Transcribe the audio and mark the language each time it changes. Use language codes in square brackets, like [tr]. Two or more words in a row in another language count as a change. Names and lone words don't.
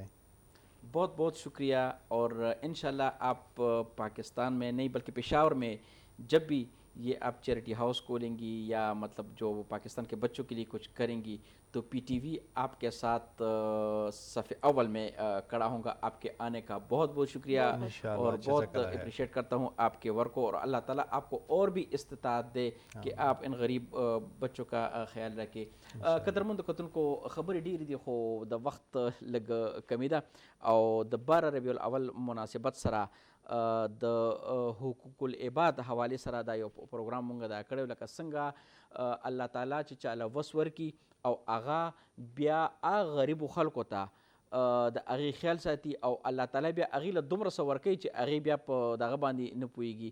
[ur] بہت بہت شکریہ, اور انشاءاللہ آپ پاکستان میں نہیں بلکہ پشاور میں جب بھی یہ آپ [en] charity house [ur] کھولیں گی یا مطلب جو پاکستان کے بچوں کے لیے کچھ کریں گی تو پی ٹی وی آپ کے ساتھ صف اول میں کھڑا ہوں گا. آپ کے آنے کا بہت بہت شکریہ اور بہت اپریشیٹ کرتا ہوں آپ کے ورک کو, اور اللہ تعالیٰ آپ کو اور بھی استطاعت دے کہ آپ ان غریب بچوں کا خیال رکھے. [ps] قدرمند کتن کو خبر ډیری دی خو د وخت لږ کمی ده او د 12 ربیع الاول مناسبت سره د [ar] حقوق العباد [ps] حوالې سره دا یو پروګرام مونږ دا کړی, لکه څنګه الله تعالی چې چاله وس ورکي او هغه بیا هغه غریبو خلکو ته د هغې خیال ساتي او الله تعالی بیا هغې له دومره څه ورکوي چې هغې بیا په دغه باندې نه پوهېږي.